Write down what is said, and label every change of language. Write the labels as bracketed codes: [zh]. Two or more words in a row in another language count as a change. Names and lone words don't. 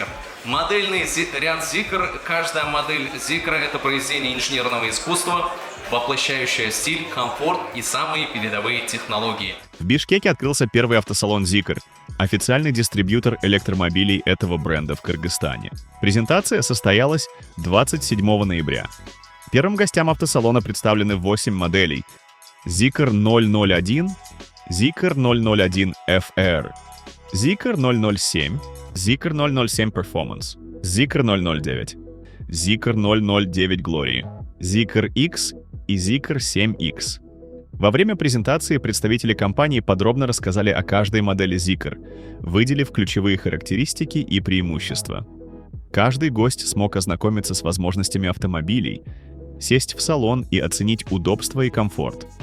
[ru] Модельный ряд Zeekr, каждая модель Zeekr – это произведение инженерного искусства, воплощающее стиль, комфорт и самые передовые технологии. В Бишкеке открылся первый автосалон Zeekr, официальный дистрибьютор электромобилей этого бренда в Кыргызстане. Презентация состоялась 27 ноября. Первым гостям автосалона представлены 8 моделей: Zeekr 001, Zeekr 001 FR, Zeekr 007, Zeekr 007 Performance, Zeekr 009, Zeekr 009 Glory, Zeekr X и Zeekr 7X. Во время презентации представители компании подробно рассказали о каждой модели Zeekr, выделив ключевые характеристики и преимущества. Каждый гость смог ознакомиться с возможностями автомобилей, сесть в салон и оценить удобство и комфорт.